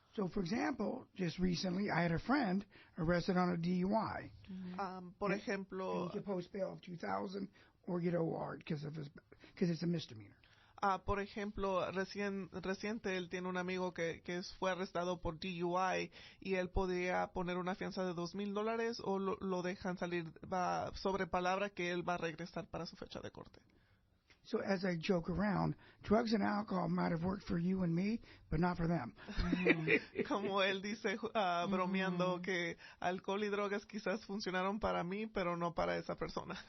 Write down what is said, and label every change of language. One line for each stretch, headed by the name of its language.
English: So, for example, just recently, I had a friend arrested on a DUI.
Spanish: Por ejemplo,
English: and he could post bail of $2,000 or get OR because it's a misdemeanor.
Spanish: Por ejemplo, reciente él tiene un amigo que fue arrestado por DUI y él podía poner una fianza de $2,000 o lo dejan salir sobre palabra que él va a regresar para su fecha de corte. So as I joke around, drugs and alcohol might have worked for you and me, but not for them. Como él dice, bromeando, que alcohol y drogas quizás funcionaron para mí, pero no para esa persona.